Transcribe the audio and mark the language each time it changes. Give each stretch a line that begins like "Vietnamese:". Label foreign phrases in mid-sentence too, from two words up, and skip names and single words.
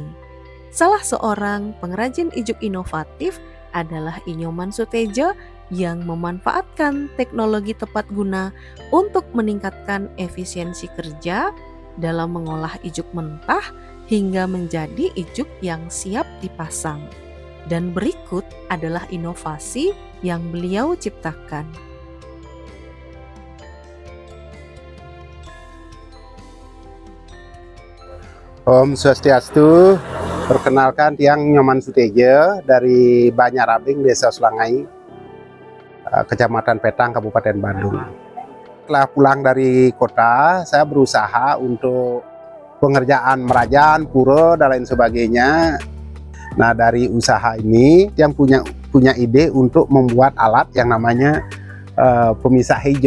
Indonesian: Salah seorang pengrajin ijuk inovatif adalah Inyoman Sutejo yang memanfaatkan teknologi tepat guna untuk meningkatkan efisiensi kerja dalam mengolah ijuk mentah hingga menjadi ijuk yang siap dipasang. Dan berikut adalah inovasi yang beliau ciptakan. Om Swastiastu, perkenalkan Tiang Nyoman Sutejo dari Banjarabing, Desa Sulangai, Kecamatan Petang, Kabupaten Badung. Setelah pulang dari kota, saya berusaha untuk pengerjaan merajan, pura, dan lain sebagainya. Nah, dari usaha ini yang punya ide untuk membuat alat yang namanya pemisah ijuk.